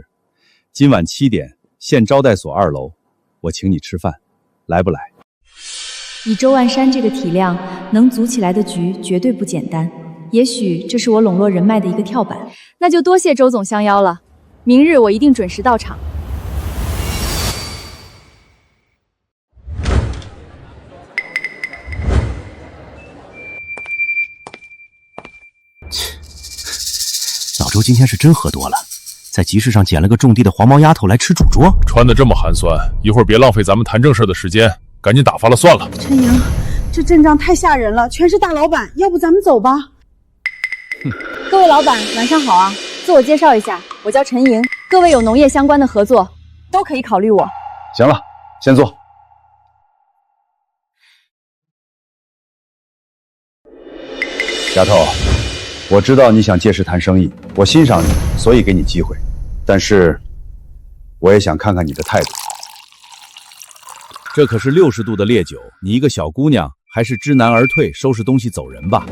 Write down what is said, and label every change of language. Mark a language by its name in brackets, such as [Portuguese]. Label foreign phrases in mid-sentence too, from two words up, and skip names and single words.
[Chinese] 今晚7點，縣招待所2樓，我請你吃飯，來不來？以周萬山這個體量，能組起來的局絕對不簡單。也許這是我籠絡人脈的一個跳板。那就多謝周總相邀了，明日我一定準時到場。老周今天是真喝多了，在集市上捡了個种地的黄毛丫頭來吃主桌。穿得這麼寒酸，一會兒別浪費咱們談正事的時間，趕緊打發了算了。陳瑩，這陣仗太嚇人了，全是大老闆，要不咱們走吧？各位老闆，晚上好啊！自我介紹一下，我叫陳瑩。各位有農業相關的合作，都可以考慮我。行了，先坐。丫頭，我知道你想借勢談生意，我欣賞你，所以給你機會。但是，我也想看看你的態度。這可是60度的烈酒，你一個小姑娘，還是知難而退，收拾東西走人吧。